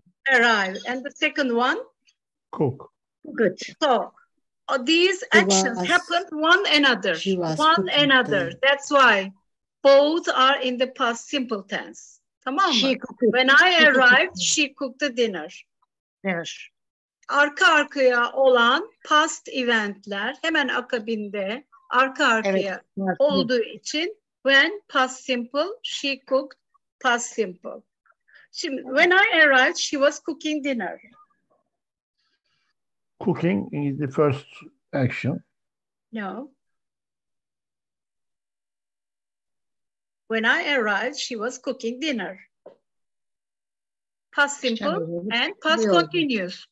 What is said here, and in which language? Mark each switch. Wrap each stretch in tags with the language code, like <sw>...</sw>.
<en>Arrive. And the second one? Cook. Good. So these actions happened one another. One another. That's why both are in the past simple tense.</en> <tr>Tamam mı?</tr> <en>When I arrived, she cooked the dinner. Dinner.</en> <tr>Arka arkaya olan past eventler hemen akabinde arka arkaya olduğu için</tr> <en>when past simple, she cooked past simple. Şimdi, when I arrived, she was cooking dinner. Cooking is the first action. No. When I arrived, she was cooking dinner. Past simple and past continuous.</en>